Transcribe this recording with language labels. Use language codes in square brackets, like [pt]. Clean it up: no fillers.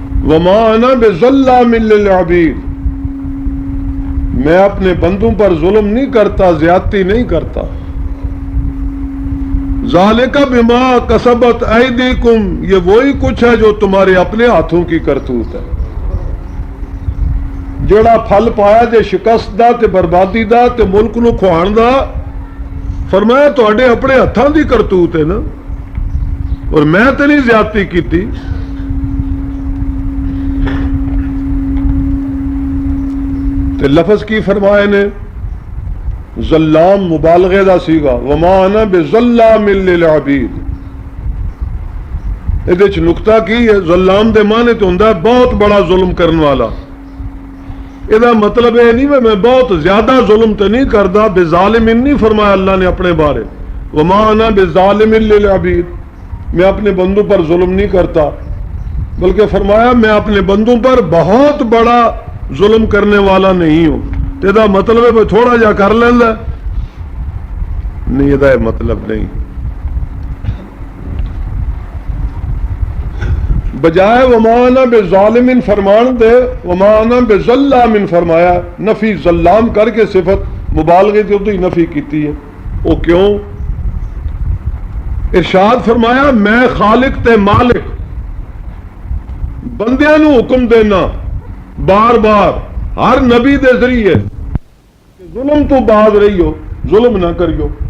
[ar] وما انا بظلام للعبید، [ur] میں اپنے بندوں پر ظلم نہیں کرتا، زیادتی نہیں کرتا. [ar] ذالک بما کسبت ایدیکم، [ur] یہ وہی کچھ ہے جو تمہارے اپنے ہاتھوں کی کرتوت ہے. [pa] جڑا پھل پایا جے شکست دا تے بربادی دا تے ملک نو کھوان دا، فرمایا تواڈے اپنے ہتھاں دی کرتوت ہے نا، اور میں تے نہیں زیادتی کیتی. تے لفظ کی فرمائے نے ظلام مبالغے دا سیگا، [ar] وما انا بظلام للعبید. [pa] ادھے چ نقطہ کی ہے، ظلام دے معنی تو ہوندا ہے بہت بڑا ظلم کرن والا. [ur] یہ مطلب یہ نہیں میں بہت زیادہ ظلم تو نہیں کرتا. بظالم نہیں فرمایا اللہ نے اپنے بارے، [ar] وما انا بظالم للعبید، [ur] میں اپنے بندوں پر ظلم نہیں کرتا، بلکہ فرمایا میں اپنے بندوں پر بہت بڑا ظلم کرنے والا نہیں ہوں. یہ مطلب ہے تھوڑا جا کر لینا نہیں، یہ مطلب نہیں. [pa] بجائے وما انا بظالم فرمان دے وما انا بظلام فرمایا، نفی ظلام کر کے صفت مبالغے کی ادھر ہی نفی کیتی ہے. وہ کیوں؟ ارشاد فرمایا میں خالق تے مالک، بندیاں نو حکم دینا بار بار ہر نبی دے ذریعے ظلم تو باز رہیو، ظلم نہ کریو.